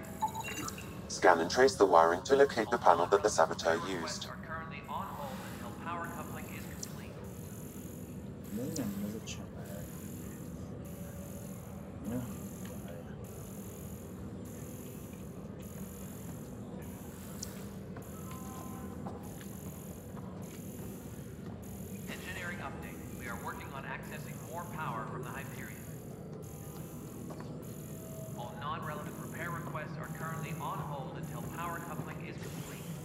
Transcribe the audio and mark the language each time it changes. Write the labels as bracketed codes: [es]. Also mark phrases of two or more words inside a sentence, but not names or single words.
[en] Scan and trace the wiring to locate the panel that the Saboteur used. Are currently on hold until power coupling is complete. [hu] Nem, ez a család. Ja, [en] Engineering update. We are working on accessing more power from the Hyperion. All non-relevant repair requests are currently on hold until power coupling is complete.